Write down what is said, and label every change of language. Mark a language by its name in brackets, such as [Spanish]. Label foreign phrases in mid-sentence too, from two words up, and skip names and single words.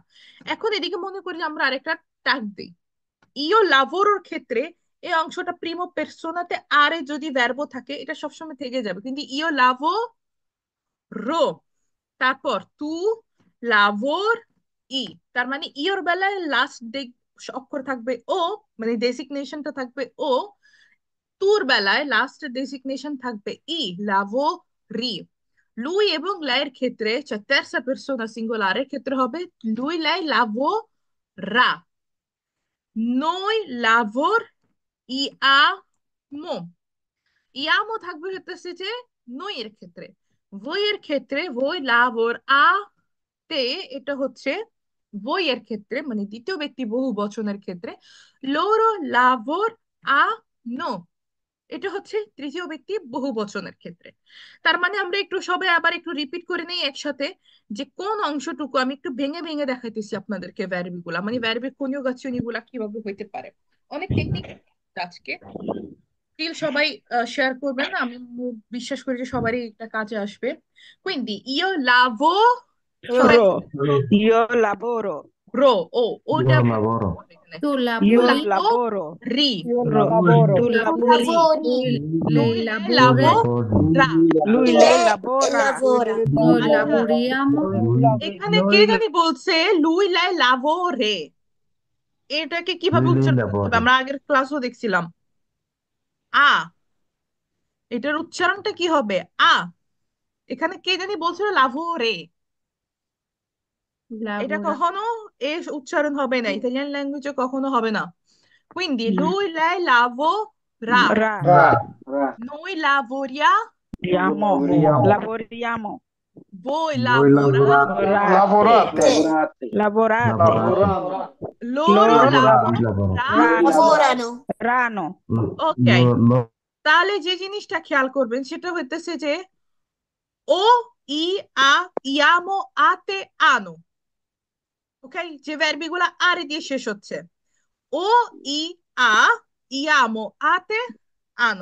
[Bangla] এখন এদিকে মনে করি যে আমরা আরেকটা ট্যাগ দিই। [Italian] io lavoror [Bangla] ক্ষেত্রে এই অংশটা [Italian] primo personate [Bangla] আরে যদি ভার্ব থাকে এটা সবসময় থেকে যাবে, কিন্তু [Italian] io lavo ro, [Bangla] তারপর [Italian] tu lavor i, [Bangla] তার মানে ইওর বেলায় লাস্ট অক্ষর থাকবে ও, মানে ডেসিগনেশনটা থাকবে ও। তুর বেলায় লাস্ট ডেসিগনেশন থাকবে ই, [Italian] lavo ri. [Bangla] লুই এবং লাইয়ের ক্ষেত্রে [Italian] terza persona singolare [Bangla] ক্ষেত্রে হবে [Italian] lui lei lavo ra. noi lavor iamo, [Bangla] ইয়ামও থাকবে হতেছে যে নই এর ক্ষেত্রে। voi এর ক্ষেত্রে [Italian] voi lavor a [Bangla] তে, এটা হচ্ছে voi এর ক্ষেত্রে মানে দ্বিতীয় ব্যক্তি বহু বচনের ক্ষেত্রে। [Italian] loro lavor a no, [Bangla] এটা হচ্ছে তৃতীয় ব্যক্তি বহু বচনের ক্ষেত্রে। তার মানে আমরা একটু সবাই আবার একটু রিপিট করে নেই একসাথে, যে কোন অংশটুকু আমি একটু ভেঙে ভেঙে দেখাইতেছি আপনাদেরকে ভ্যারবি গুলা, মানে [Italian] verbi coniugazioni [Bangla] গুলা কিভাবে হইতে পারে। অনেক টেকনিক আজকে স্টিল সবাই শেয়ার করবেন, আমি বিশ্বাস করি যে সবারই এটা কাজে আসবে। [Italian] quindi io সবাই Ro. Io lavoro. [Bangla] রো, ও ওটা [Italian] Io lavoro. [Bangla] এখানে [Italian] Tu Io lavori, lavoro. রি, Ro. lavoro. Tu tu lavori. lavori, lui lei le lavora, lavo Lavori. ra। Lui, Lei lei lavora. lavora. noi [Bangla] আচ্ছা, [Italian] lavoriamo, [Bangla] এখানে কে জানি বলছে [Italian] lui lei lavo re, [Bangla] এটাকে কিভাবে [Italian] Lui [Bangla] উচ্চারণ করতে হবে? [Italian] lavori. [Bangla] আমরা আগের ক্লাসও দেখছিলাম আ, এটার উচ্চারণটা কি হবে? আ। এখানে কে জানি বলছিল [Italian] lavo re, [Bangla] এটা [Italian] lavora, [Bangla] কখনো এ উচ্চারণ হবে না, [English] Italian languageে [Bangla] কখনো হবে না। [Italian] quindi lui lei lavora, Ra. Ra. Ra. noi lavoriamo, Lavoriamo. Lavoriamo. Lavoriamo. voi Voi lavorate, lavorate. Lavorate. Lavorate. Lavorate. Lavorate. loro Loro Voi lavoreranno. lavorate. Lavorano. lavorano. Ok, Lo- [Bangla] তাহলে যে জিনিসটা খেয়াল করবেন সেটা হইতেছে যে [Italian] o i a iamo ate ano. [Bangla] ওকে, যে ভার্বি গুলা আরে দিয়ে শেষ হচ্ছে, [Italian] o i a iamo ate ano.